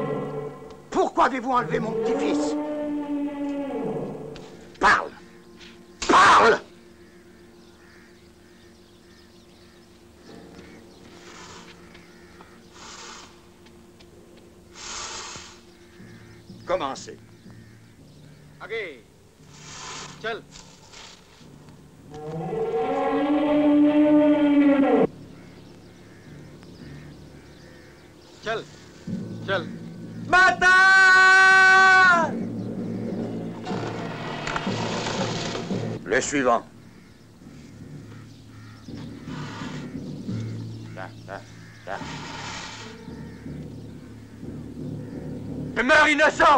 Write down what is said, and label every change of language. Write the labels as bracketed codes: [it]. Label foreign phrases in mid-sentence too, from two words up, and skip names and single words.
[fr] Pourquoi avez-vous enlevé mon petit-fils? Parle! Parle! Commencez. [hi] आगे चल चल चल [ja] Mata! [fr] Le suivant. Je meurs innocent!